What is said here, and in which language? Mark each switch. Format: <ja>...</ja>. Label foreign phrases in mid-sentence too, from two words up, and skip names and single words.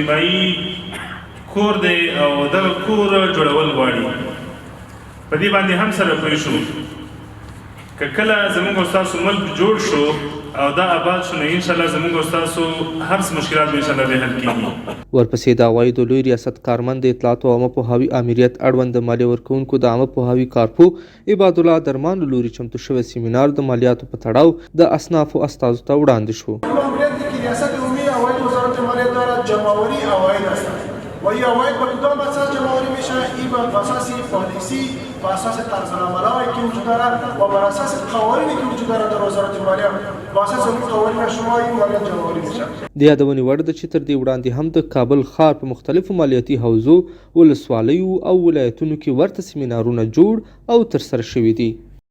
<ps>نیمایي کور دی او دغه کور جوړول غواړي، په دې باندې هم سره پوه شو که کله زموږ او ستاسو ملک جوړ شو او دا آباد شو نو انشاءالله زموږ او ستاسو هر څه مشکلات به انشاءالله به حل کېږي. ورپسې د عوایدو لوی ریاست کارمند د اطلاعات او عامه پوهاوي امریت اړوند د مالیه ورکوونکو د عامه پوهاوي کارپو عباد الله درمان له لوري چمتو شوی سیمینار د مالیاتو په تړاو د اصنافو استازو ته وړاندې شو.</ps> <fa>امریت کې ریاست عمومی عواید وزارت مالیه دارد جمعآوری عواید هستند و این عواید به کدام اساس جمعآوری میشه؟ این بر اساس پالیسی، بر اساس طرزالعمل‌هایی که وجود دارد و بر اساس قوانینی که وجود دارد در وزارت مالیه، بر اساس اون قوانین شما این مالیات جمعآوری میشه.</fa> <ps>د یادونې وړ ده چې تر دې وړاندې هم د کابل ښار په مختلفو مالیاتي حوزو، ولسوالیو او ولایتونو کې ورته سیمینارونه جوړ او ترسره شوي دي.</ps>